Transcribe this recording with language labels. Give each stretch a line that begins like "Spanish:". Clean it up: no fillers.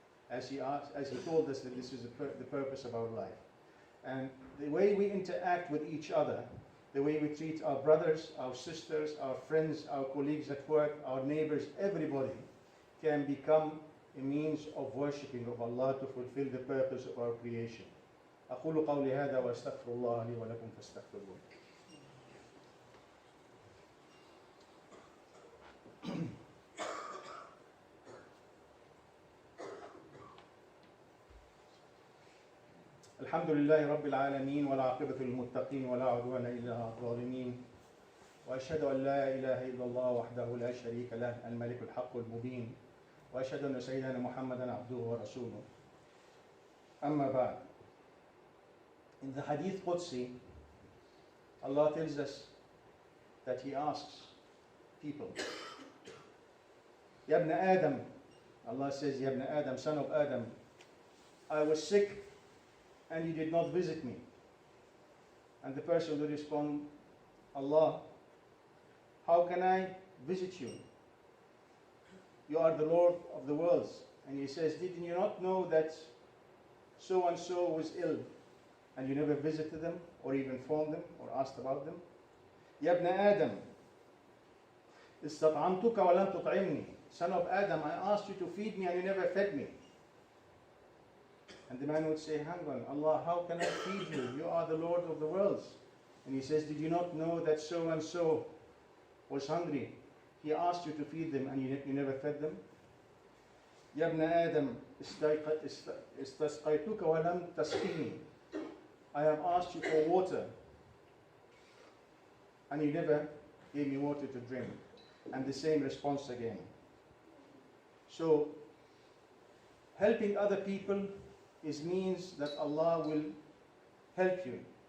English: As he told us that this is the purpose of our life. And the way we interact with each other, the way we treat our brothers, our sisters, our friends, our colleagues at work, our neighbors, everybody can become a means of worshipping of Allah to fulfill the purpose of our creation.
Arabic: أقول قولي هذا وأستغفر الله لي ولكم فاستغفروه. الحمد لله رب العالمين والعاقبة للمتقين ولا عدوان إلا على الظالمين وأشهد أن لا إله إلا الله وحده لا شريك له الملك الحق المبين وأشهد أن سيدنا محمدا عبده ورسوله. أما بعد.
English: In the Hadith Qudsi, Allah tells us that He asks people,
Arabic: Ya ibn Adam,
English: Allah says, Ya ibn Adam, son of Adam, I was sick and you did not visit me. And the person will respond, Allah, how can I visit you? You are the Lord of the worlds. And he says, did you not know that so and so was ill and you never visited them or even phoned them or asked about them?
Arabic: Ya ibn Adam, استطعمتك ولم تطعمني.
English: Son of Adam, I asked you to feed me and you never fed me. And the man would say, hang on, Allah, how can I feed you? You are the Lord of the worlds. And he says, did you not know that so and so was hungry? He asked you to feed them and you never fed them.
Arabic: يا ابن آدم استسقيتك ولم تسقيني.
English: I have asked you for water and you never gave me water to drink. And the same response again. So, helping other people means that Allah will help you.